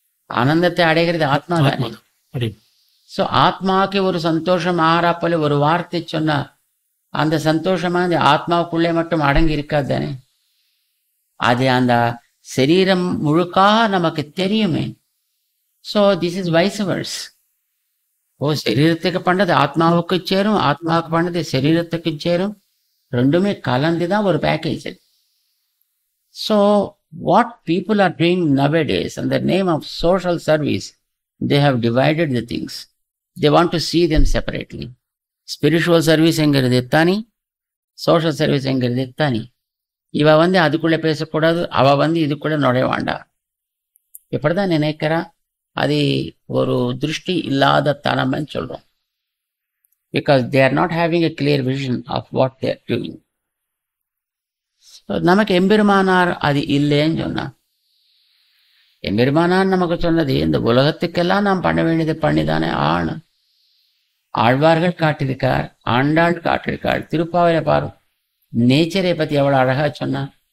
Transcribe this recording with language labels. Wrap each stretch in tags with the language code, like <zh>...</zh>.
<ta>ஆனந்தத்தை அடைகிறது ஆத்மா தானே. ஸோ ஆத்மாவுக்கு ஒரு சந்தோஷம் ஆறாப்போல ஒரு வார்த்தை சொன்னா அந்த சந்தோஷமா அந்த ஆத்மாவுக்குள்ளே மட்டும் அடங்கி இருக்காது தானே. அது அந்த சரீரம் முழுக்காக நமக்கு தெரியுமே.</ta> <en>So this is vice versa.</en> <ta>சரீரத்துக்கு பண்ணது ஆத்மாவுக்கு சேரும், ஆத்மாவுக்கு பண்ணது சரீரத்துக்கு சேரும். ரெண்டுமே கலந்து தான் ஒரு package.</ta> <en>So what people are doing nowadays in the name of social service, they have divided the things. They want to see them separately. Spiritual service</en> <ta>என்கிறது எத்தானி, சோஷியல் சர்வீஸ் என்கிறது எத்தானி. இவ அதுக்குள்ளே பேசக்கூடாது, அவ இதுக்குள்ளே நுழைய வேண்டாம். இப்படிதான் நினைக்கிறா. அது ஒரு திருஷ்டி இல்லாத தனம்னு சொல்றோம்.</ta> <en>Because they are not having a clear vision of what they are doing.</en> <ta>நமக்கு எம்பெருமானார் அது இல்லைன்னு சொன்னார். எம்பெருமானார் நமக்கு சொன்னது இந்த உலகத்துக்கெல்லாம் நாம் பண்ண வேண்டியதை பண்ணிதானே ஆணும். ஆழ்வார்கள் காட்டியிருக்கார், ஆண்டாள் காட்டியிருக்காள். திருப்பாவையில பாரு, நேச்சரை பற்றி எவ்வளோ அழகா சொன்னார்.</ta>